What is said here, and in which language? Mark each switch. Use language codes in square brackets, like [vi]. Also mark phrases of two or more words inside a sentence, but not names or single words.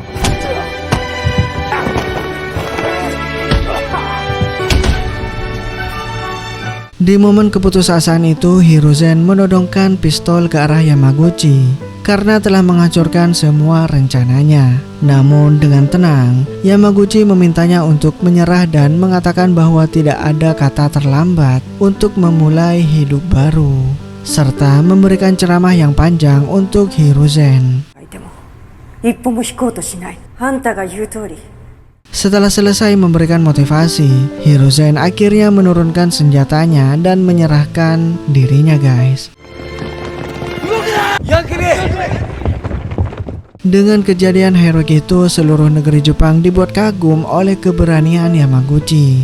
[id] Di momen keputusasaan itu, Hiruzen menodongkan pistol ke arah Yamaguchi karena telah menghancurkan semua rencananya. Namun dengan tenang, Yamaguchi memintanya untuk menyerah dan mengatakan bahwa tidak ada kata terlambat untuk memulai hidup baru, serta memberikan ceramah yang panjang untuk Hiruzen. [ja] 一歩も引こうとしない。あんたが言う通り。 [id] Setelah selesai memberikan motivasi, Hiruzen akhirnya menurunkan senjatanya dan menyerahkan dirinya, guys. Dengan kejadian heroik itu, seluruh negeri Jepang dibuat kagum oleh keberanian Yamaguchi.